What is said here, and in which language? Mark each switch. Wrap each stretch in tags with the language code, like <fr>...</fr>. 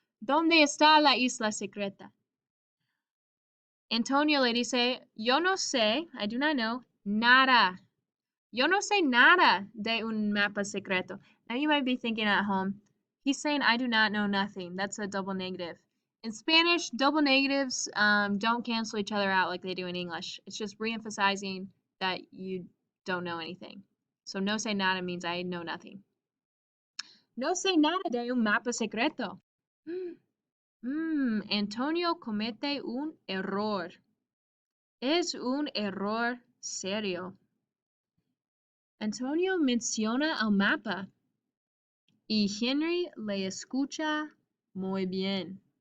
<es>¿Dónde está la isla secreta? Antonio le dice, yo no sé,</es> <en>I do not know,</en> <es>nada. Yo no sé nada de un mapa secreto.</es> <en>Now you might be thinking at home, he's saying I do not know nothing. That's a double negative. In Spanish, double negatives don't cancel each other out like they do in English. It's just reemphasizing that you don't know anything. So</en> <es>no sé nada</es> <en>means I know nothing.</en> <es>No sé nada de un mapa secreto. Antonio comete un error. Es un error serio. Antonio menciona el mapa y Henry le escucha muy bien.</es>